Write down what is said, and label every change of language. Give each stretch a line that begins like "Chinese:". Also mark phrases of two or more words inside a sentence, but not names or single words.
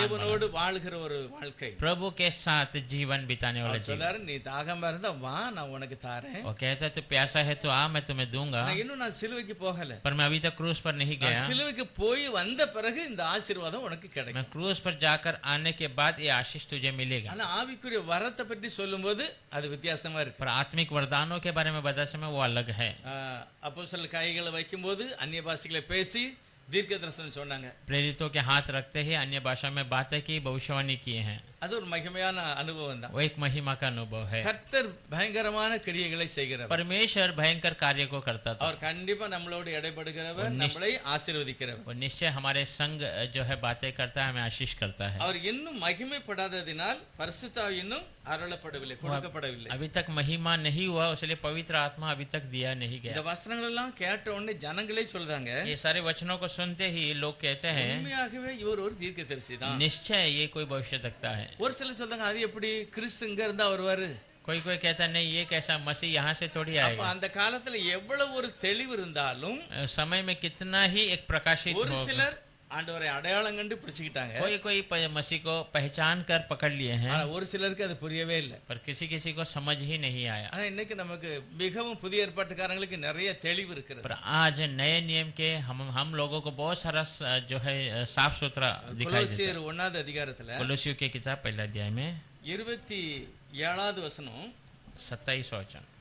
Tamil: தேவனோடு வாழ்கிற ஒரு வாழ்க்கை.
Hindi: प्रभु के साथ जीवन बिताने वाला
Tamil: அவர்
Hindi: जीवन।
Tamil: சொல்றாரு, நீ தாகமா இருந்தா வா, நான் உனக்கு தாரேன்.
Hindi: वो कहता है तो प्यासा है तो आ, मैं तुम्हें दूंगा।
Tamil: நான் சிலுவைக்கு போகல,
Hindi: पर मैं अभी तक क्रूज पर नहीं गया।
Tamil: சிலுவைக்கு போய் வந்த பிறகு இந்த ஆசீர்வாதம் உனக்கு கிடைக்கும்.
Hindi: मैं क्रूज पर जाकर आने के बाद ये आशीष तुझे मिलेगा।
Tamil: ஆனா ஆவிக்குரிய வரத்தை பற்றி சொல்லும்போது அது வித்தியாசமா இருக்கு.
Hindi: पर आत्मिक वरदानों के बारे में बताते समय वो अलग है।
Tamil: அப்போஸ்தலர் கைகளை வைக்கும்போது அந்நிய பாஷைகளை பேசி தீர்க்க தரிசனம் சொன்னாங்க.
Hindi: प्रेरितों के हाथ रखते ही अन्य भाषा में बातें की, भविष्यवाणी किए हैं।
Tamil: அது ஒரு மகிமையான அனுபவம் தான்.
Hindi: वो एक महिमा का अनुभव है।
Tamil: கர்த்தர் பயங்கரமான கிரியைகளை செய்கிறவர்.
Hindi: परमेश्वर भयंकर कार्य को करता था।
Tamil: அவர் கண்டிப்பா நம்மளோடு இடைப்படுகிறவர், நம்மளை ஆசீர்வதிக்கிறவர்.
Hindi: वो निश्चय हमारे संग जो है बातें करता है, हमें आशीष करता है।
Tamil: அவர் இன்னும் மகிமைப்படாததினால் பரிசுத்த ஆவி இன்னும் அருளப்படவில்லை, கொடுக்கப்படவில்லை.
Hindi: अभी तक महिमा नहीं हुआ, इसलिए पवित्र आत्मा अभी तक दिया नहीं
Tamil: இந்த
Hindi: गया।
Tamil: வசனங்கள் எல்லாம் கேட்ட உடனே ஜனங்களே சொல்றாங்க,
Hindi: ये सारे वचनों को सुनते ही लोग कहते हैं
Tamil: உண்மையாகவே இவர் ஒரு தீர்க்கதரிசி தான்.
Hindi: निश्चय ये कोई भविष्यद्वक्ता है।
Tamil: ஒரு சிலர் சொல்றாங்க, அது எப்படி கிறிஸ்து இங்க இருந்தா வருவாரு?
Hindi: कोई कोई कहता नहीं, ये कैसा मसीह यहाँ से थोड़ी
Tamil: அப்ப
Hindi: आएगा।
Tamil: அந்த காலத்துல எவ்வளவு ஒரு தெளிவு இருந்தாலும்
Hindi: समय में कितना ही एक प्रकाशित
Tamil: ஒரு
Hindi: होगा।
Tamil: சிலர் ஆண்டவரை அடையாளம் கண்டு பிடிச்சுக்கிட்டாங்க.
Hindi: कोई कोई मसीह को पहचान कर पकड़ लिए हैं,
Tamil: ஆனா ஒரு சிலருக்கு அது புரியவே இல்லை.
Hindi: पर किसी किसी को समझ ही नहीं आया।
Tamil: ஆனா இன்னைக்கு நமக்கு மிகவும் புதிய ஏற்பாட்டுக்காரங்களுக்கு நிறைய தெளிவு இருக்கிறது.
Hindi: पर आज नए नियम के हम लोगों को बहुत सारा जो है साफ सुथरा दिखाई देता है।
Tamil: கொலோசியர் 1வது அதிகாரத்துல
Hindi: कोलोसियों की किताब पहला अध्याय में
Tamil: 27வது வசனம்,
Hindi: 27 वचन।